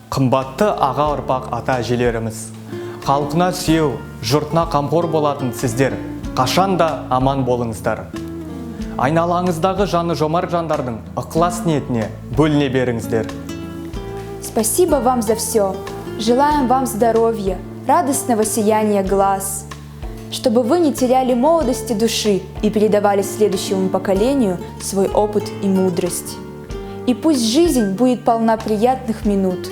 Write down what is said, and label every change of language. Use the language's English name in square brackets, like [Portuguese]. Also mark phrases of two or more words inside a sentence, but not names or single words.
[Kazakh] қымбатты аға ұрпақ ата-әжелеріміз, халқына сүйеу, жұртына қамқор болатын сіздер қашан да аман болыңыздар. Айналаңыздағы жаны жомарт жандардың ықылас ниетіне бөліне беріңіздер. [Russian] Спасибо вам за все. Желаем вам здоровья, радостного сияния глаз, чтобы вы не теряли молодости души и передавали следующему поколению свой опыт и мудрость. И пусть жизнь будет полна приятных минут.